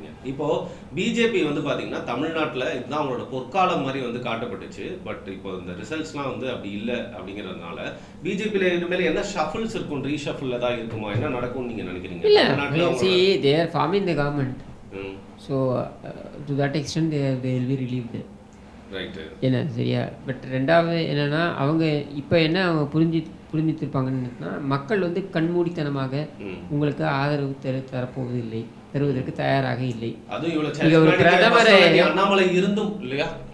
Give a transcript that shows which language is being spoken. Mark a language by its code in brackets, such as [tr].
[ta] இப்போ பிஜேபி வந்து பார்த்தீங்கன்னா தமிழ்நாட்டில் இதுதான் அவங்களோட பொற்காலம் மாதிரி வந்து காட்டப்பட்டுச்சு. பட் இப்போ இந்த ரிசல்ட்ஸ்லாம் வந்து அப்படி இல்லை அப்படிங்கிறதுனால பிஜேபியில் இனிமேல் என்ன ஷஃபிள்ஸ் இருக்கும், ரீஷஃபிளில் தான் இருக்குமா, என்ன நடக்கும்னு நீங்கள் நினைக்கிறீங்க? இல்லை, [en] see they are forming the government, so to that extent they will be relieved. [ta] Right, என்ன சரியா. பட் ரெண்டாவது என்னென்னா அவங்க இப்போ என்ன அவங்க புரிஞ்சிருப்பாங்கன்னா, மக்கள் வந்து கண்மூடித்தனமாக உங்களுக்கு ஆதரவு தரப்போவதில்லை, தருவதற்கு தயாராக இல்லை. ஒரு பிரதமர் அண்ணாமலை இருந்தும் இல்லையா,